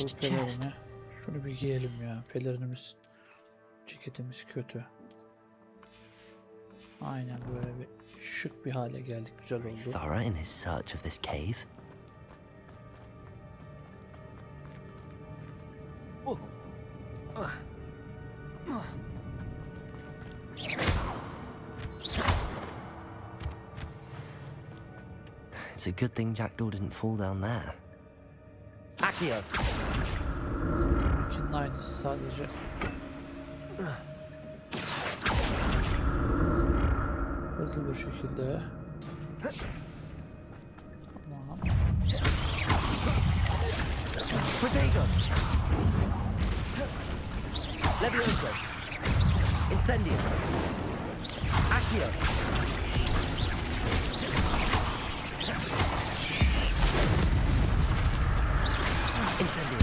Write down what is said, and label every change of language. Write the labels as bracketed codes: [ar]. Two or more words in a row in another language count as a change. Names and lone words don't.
[tr] Okul chest. pelerini. Şunu bir giyelim ya. Pelerinimiz, ceketimiz kötü. Aynen böyle bir şık bir hale geldik. Güzel oldu. [en] Thorough in his search of this cave. It's a good thing Jackdaw didn't fall down there. [la] Accio! [tr] Bununkinin aynısı sadece. Hızlı bir şekilde. Tamam. [la] Protego! Levioso! Incendio! Accio! Incendio!